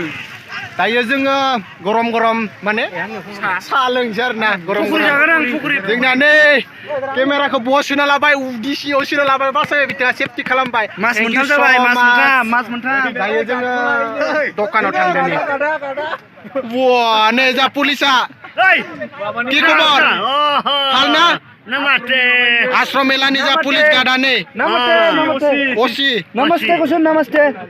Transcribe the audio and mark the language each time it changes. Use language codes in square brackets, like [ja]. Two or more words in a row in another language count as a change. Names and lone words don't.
[brx] दायो जोङो गरम माने साहा लोंसै आरोना गरम जोंना नै केमेराखौ बहा सोना लाबाय उदिसियाव सोना लाबाय बासै बिथाङा सेफटि खालामबाय मास मोनथाम जाबाय मास मोनथाम दायो जोङो दखानाव थांदोंनि नै जा पुलिसा [bn] কি খবর ভাল না [brx] नमस्ते आश्रम मेलानि जा पुलिस गार्ड नै ओसी नमस्ते कुसुम नमस्ते